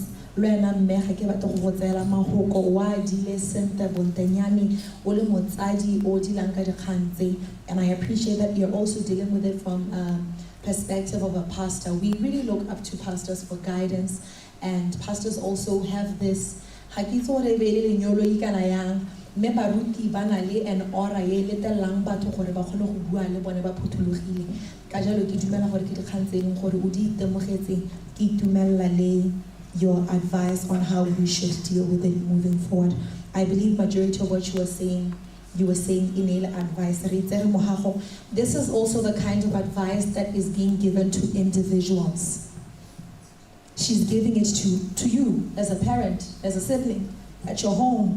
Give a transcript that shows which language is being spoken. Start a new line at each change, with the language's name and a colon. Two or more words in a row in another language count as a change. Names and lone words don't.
English: And I appreciate that you're also dealing with it from perspective of a pastor. We really look up to pastors for guidance, and pastors also have this
Tswana: me baruti ba na le
English: an aura
Tswana: e letelang batho gore ba kgone go bua le bone ba phuthulogile ka jalo ke dumela gore ke dikgang tse ding gore o di itemogetse ke itumella le
English: your advice on how we should deal with it moving forward. I believe majority of what you were saying in advice. This is also the kind of advice that is being given to individuals. She's giving it to you as a parent, as a sibling, at your home.